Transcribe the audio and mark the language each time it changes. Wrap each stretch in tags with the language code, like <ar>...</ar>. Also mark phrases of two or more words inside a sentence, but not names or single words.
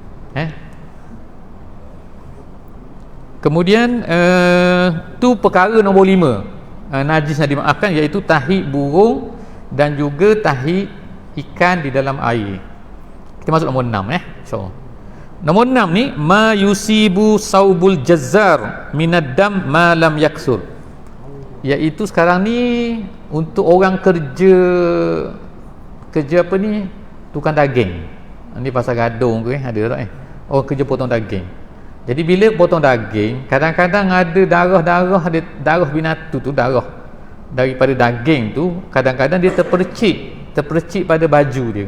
<ms>Kemudian tu perkara nombor 5 najis yang dimaafkan, iaitu tahi burung dan juga tahi ikan di dalam air. Kita masuk nombor 6 InsyaAllah. Nombor 6 ni</ms> <ar>ما يصيب ثوب الجزار من الدم ما لم يكثر,</ar> <ms>iaitu sekarang ni untuk orang kerja apa ni, tukang daging. Ni pasal gadung ke ada tak orang kerja potong daging. Jadi bila potong daging, kadang-kadang ada darah binatang tu, darah daripada daging tu, kadang-kadang dia terpercik pada baju dia.</ms>